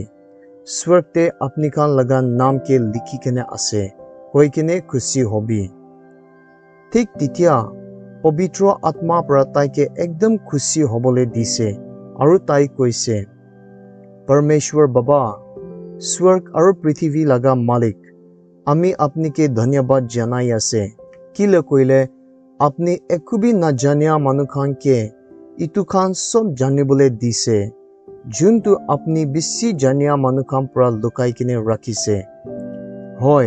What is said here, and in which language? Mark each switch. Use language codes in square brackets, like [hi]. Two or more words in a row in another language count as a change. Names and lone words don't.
[nag] Swargte apni kan laga nam ke likhi kine ase koi kine khusi hobi. Thik titia Pavitra atma pra tai ke ekdam khusi hobole dise. Aru tai koise Parmeshwar Baba Swarg aru Prithivi laga Malik আমি আপনিকে ধন্যবাদ জানাই আছে কিলে কইলে আপনি একোবি নাজানিয়া মানুখানকে ইতুখান সব জানিবলে দিছে যোনটো আপনি বেছি জানিয়া মানুখান পৰা লুকাই কিনে ৰাখিছে হয়